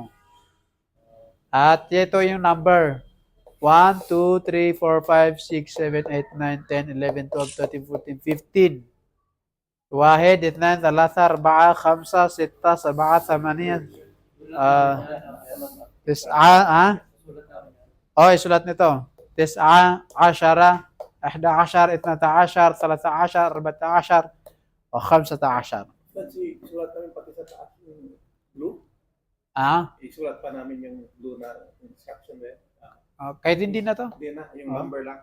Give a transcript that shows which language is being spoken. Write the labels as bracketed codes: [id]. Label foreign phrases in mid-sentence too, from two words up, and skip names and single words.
[tl] At ito yung number 1, 2, 3, 4, 5, 6, 7, 8, 9, 10, 11, 12, 13, 14, 15. [ar] واحد اثنان ثلاثة أربعة خمسة ستة سبعة ثمانية تسعة [tl] isulat nito [ar] تسعة عشرة إحدى عشر اثنتا عشر ثلاثة عشر أربعة عشر وخمسة عشر. [tl] Isulat namin pati sa taas yung blue. Isulat pa namin yung blue na [en] instruction there. [tl] Kahit hindi na to. Hindi na, yung number lang.